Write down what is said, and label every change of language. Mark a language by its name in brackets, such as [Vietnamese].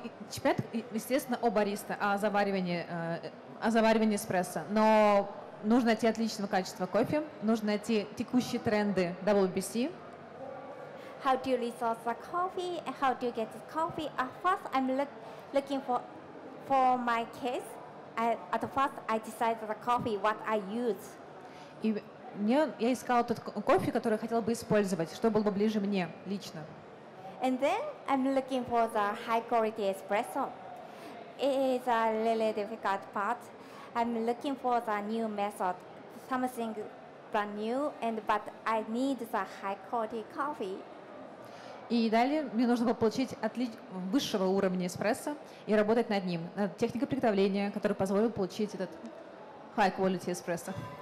[Russian] Чемпионат, естественно, о бариста, о заваривании эспрессо, но нужно найти отличного качества кофе, нужно найти текущие тренды WBC. [English] How to resource the coffee and how to get the coffee. At first, I'm looking for my case. At first, I decide the coffee what I use. [Russian] И я искала тот кофе, который я хотела бы использовать, что было бы ближе мне лично. [English] And then I'm looking for the high quality espresso. It is a really difficult part. I'm looking for the new method, something brand new, but I need the high quality coffee. [Russian] И далее мне нужно было получить высшего уровня эспрессо и работать над ним, над техникой приготовления, которая позволит получить этот [English] high quality [Russian] эспрессо.